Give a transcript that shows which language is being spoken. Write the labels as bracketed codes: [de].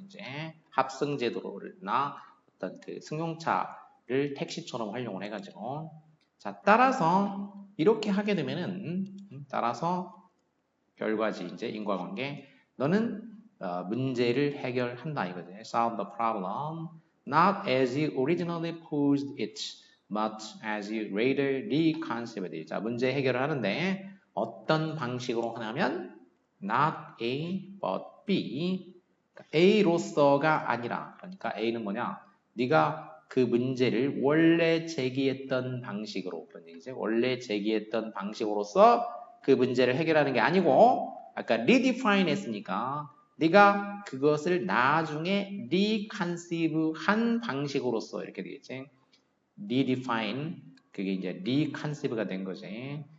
[ko] 이제 합승 제도나 어떤 그 승용차를 택시처럼 활용을 해가지고 자 따라서 이렇게 하게 되면은 따라서 결과지 이제 인과관계 너는 문제를 해결한다 이거지. [en] Solve the problem not as you originally posed it, but as you later reconceived it. [ko] 자 문제 해결을 하는데 어떤 방식으로 하냐면 not A but B A로서가 아니라 그러니까 A는 뭐냐 네가 그 문제를 원래 제기했던 방식으로 그런 얘기죠. 원래 제기했던 방식으로서 그 문제를 해결하는 게 아니고 아까 redefine 했으니까 네가 그것을 나중에 reconceive 한 방식으로서 이렇게 되겠지. redefine 그게 이제 reconceive가 된 거지.